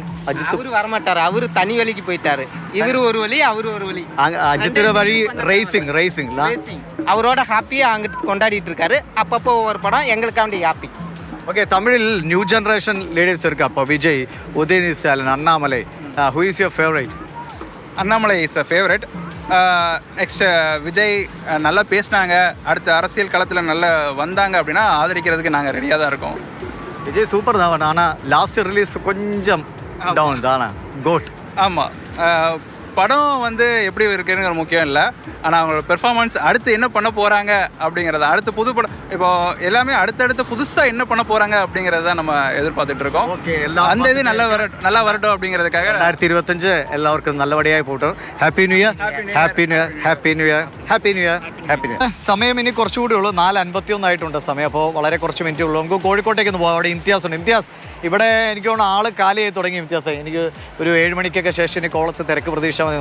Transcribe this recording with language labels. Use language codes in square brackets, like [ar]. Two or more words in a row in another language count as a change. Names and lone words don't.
[ta] அவரு வரமாட்டார். அவரு தனி வழிக்கு போயிட்டாரு. இவரு ஒரு வழி, அவரு ஒரு வழி. அஜித்தோட வழி ரேசிங் அவரோட ஹாப்பியாக அங்கிட்டு கொண்டாடிட்டு இருக்காரு. அப்பப்போ ஒவ்வொரு படம் எங்களுக்காண்டி ஹாப்பி. ஓகே, தமிழில் [en] new generation leaders [ta] இருக்கு. அப்போ விஜய், உதயநிதி ஸ்டாலின், அண்ணாமலை. [en] Who is your favourite? அண்ணாமலை is a favourite. Next விஜய் [ta] நல்லா பேசினாங்க. அடுத்த அரசியல் களத்தில் நல்லா வந்தாங்க அப்படின்னா ஆதரிக்கிறதுக்கு நாங்கள் ரெடியாக தான் இருக்கோம். விஜய் சூப்பர் தான். ஆனால் [en] last release [ta] கொஞ்சம் டவுன் தானே. கோட். ஆமாம், படம் வந்து எப்படி இருக்குங்கிற முக்கியம் இல்லை. ஆனால் அவங்களோட பெர்ஃபார்மன்ஸ் அடுத்து என்ன பண்ண போகிறாங்க அப்படிங்கிறத, அடுத்து புது படம் இப்போ எல்லாமே அடுத்தடுத்து புதுசாக என்ன பண்ண போகிறாங்க அப்படிங்கிறத நம்ம எதிர்பார்த்துட்டு இருக்கோம். ஓகே, அந்த இது நல்லா வரட்டும் அப்படிங்கிறதுக்காக [ml] 2025 எல்லாവർക്കും நல்லபடிയായി പോട്ടെ. [en] Happy New Year. Happy New Year. Happy New Year. Happy New Year. Happy New Year. [ml] സമയം ഇനി കുറച്ചുകൂടി ഉള്ളൂ. 4:51 ആയിട്ടുണ്ട് സമയം. അപ്പോൾ വളരെ കുറച്ച് മിനിറ്റ് ഉള്ളൂ. നമുക്ക് കോഴിക്കോട്ടേക്ക് ഒന്ന് പോകാം. അവിടെ ഇംതിയാസ് ഉണ്ട്. ഇംതിയാസ്, ഇവിടെ എനിക്ക് തോന്നുന്നു ആള് കാലിയായി തുടങ്ങി. ഇംതിയാസ്, എനിക്ക് ഒരു 7 മണിക്കൊക്കെ ശേഷം ഇനി കോളത്ത് തിരക്ക് പ്രതീക്ഷ വന്നു.